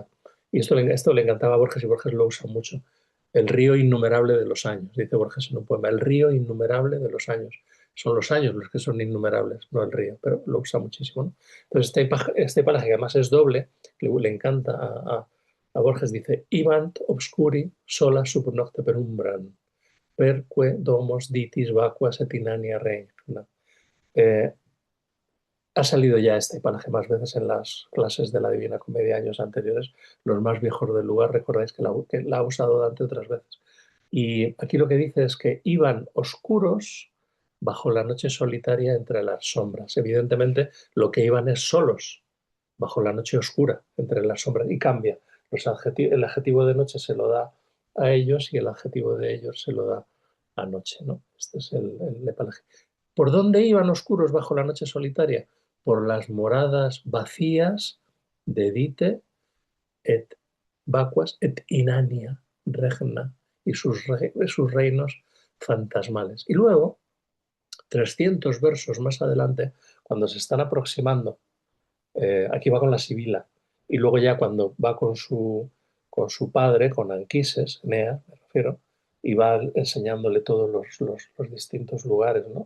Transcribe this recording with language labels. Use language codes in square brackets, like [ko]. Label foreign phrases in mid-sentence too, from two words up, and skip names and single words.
[es] Y esto le encantaba a Borges y Borges lo usa mucho. El río innumerable de los años, dice Borges en un poema. El río innumerable de los años. Son los años los que son innumerables, no el río, pero lo usa muchísimo, ¿no? Entonces, este pasaje, que además es doble, le encanta a Borges, dice: [la] Ivant obscuri sola sub nocte perumbran, perque domos ditis vacuas et inania regna. [es] Eh, ha salido ya este pasaje más veces en las clases de la Divina Comedia años anteriores. Los más viejos del lugar recordáis que la ha usado Dante otras veces. Y aquí lo que dice es que iban oscuros bajo la noche solitaria entre las sombras. Evidentemente, lo que iban es solos bajo la noche oscura entre las sombras y cambia. El adjetivo de noche se lo da a ellos y el adjetivo de ellos se lo da a noche, ¿no? Este es el epalaje. ¿Por dónde iban oscuros bajo la noche solitaria? Por las moradas vacías de Dite [la] et vacuas et inania regna [es] y sus reinos fantasmales. Y luego, 300 versos más adelante, cuando se están aproximando, aquí va con la Sibila, y luego ya cuando va con su padre, con Anquises, Enea, me refiero, y va enseñándole todos los distintos lugares, ¿no?